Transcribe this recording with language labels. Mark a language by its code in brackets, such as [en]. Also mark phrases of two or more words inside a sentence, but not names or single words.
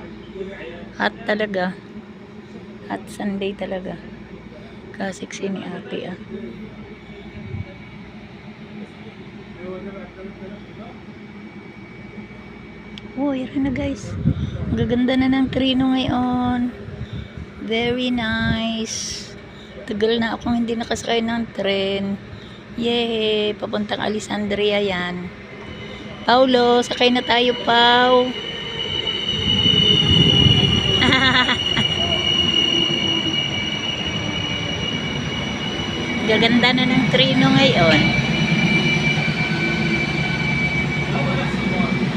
[tl] Hot talaga. Hot Sunday talaga. Kasiksi ni ate ah. Oh, yan na guys. Ang gaganda na ng treno ngayon. [en] Very nice. [tl] Tagal na akong hindi nakasakay ng tren. Yay! Papuntang Alessandria yan. Paulo, sakay na tayo, Pau. Gaganda na ng treno ngayon.